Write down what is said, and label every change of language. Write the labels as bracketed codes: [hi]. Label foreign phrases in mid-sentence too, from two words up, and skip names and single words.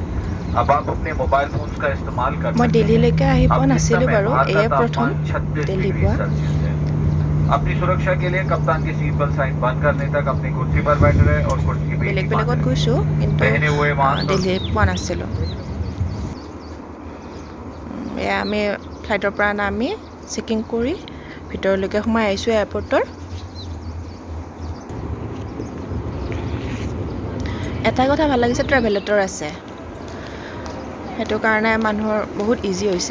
[hi] अब आप अपने मोबाइल फोन्स का इस्तेमाल कर सकते हैं। [as] दिल्लीলৈকে আহি পোৱা নাছিলোঁ বাৰু, এয়া প্ৰথম দিল্লী পোৱা। [hi] अपनी सुरक्षा के लिए कप्तान की सीट बेल्ट साइन बंद करने तक अपनी कुर्सी पर बैठे रहे और कुर्सी पे [as] বেলেগ বেলেগত গৈছোঁ, কিন্তু দিল্লী পোৱা নাছিলোঁ। এয়া আমি ফ্লাইটৰ পৰা নামি চেকিং কৰি ভিতৰলৈকে সোমাই আহিছোঁ এয়াৰপৰ্টৰ। এটা কথা ভাল লাগিছে, ট্ৰেভেলেটৰ আছে, সেইটো কাৰণে মানুহৰ বহুত ইজি হৈছে।